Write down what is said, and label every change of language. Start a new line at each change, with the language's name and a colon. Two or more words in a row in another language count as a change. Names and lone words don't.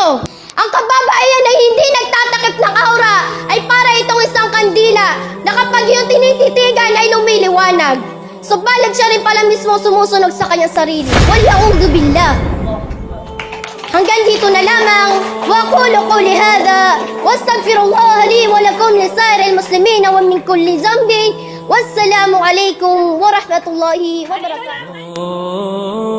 Filipino: Ang kababaihan ay hindi nagtatakip ng aura ay para itong isang kandila na kapag yung tinititigan ay lumiliwanag. Subalit siya rin pala mismo sumusunog sa kanyang sarili.
Arabic: والعياذ بالله.
Filipino: Hanggang dito na lamang.
Arabic: وأقول قولي هذا وأستغفر الله لي ولكم ولسائر المسلمين ومن كل ذنب. والسلام عليكم ورحمة الله وبركاته.